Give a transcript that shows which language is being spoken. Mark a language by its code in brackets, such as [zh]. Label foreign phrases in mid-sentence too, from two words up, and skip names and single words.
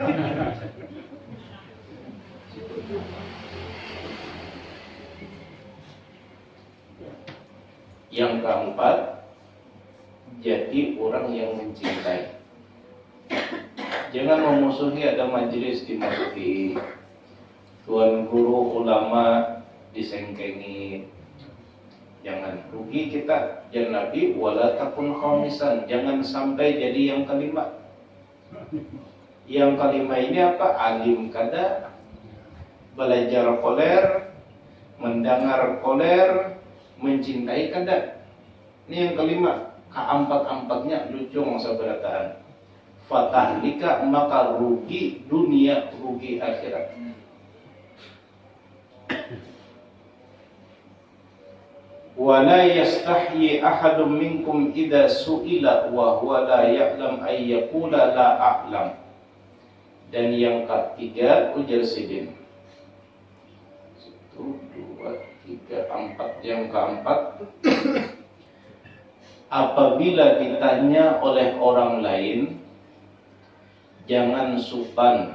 [bjn] Yang keempat, jadi orang yang mencintai. Jangan memusuhi ada majelis dimasuki, tuan guru ulama disengkengi. Jangan rugi kita. Jangan Nabi [ar] ولا تكن خامسا, [bjn] jangan sampai jadi yang kelima. Yang kelima ini apa? Alim kada, belajar koler, mendengar koler, mencintai kada. Ini yang kelima. Keempat-empatnya lucu masa berataan. Fatahlika, maka rugi dunia, rugi akhirat. [ar] ولا يستحيي أحدكم منكم إذا سئل وهو لا يعلم أن يقول لا أعلم. [bjn] Dan yang ketiga, ujar Sidin. 1, 2, 3, 4. Yang keempat, apabila ditanya oleh orang lain, jangan supan.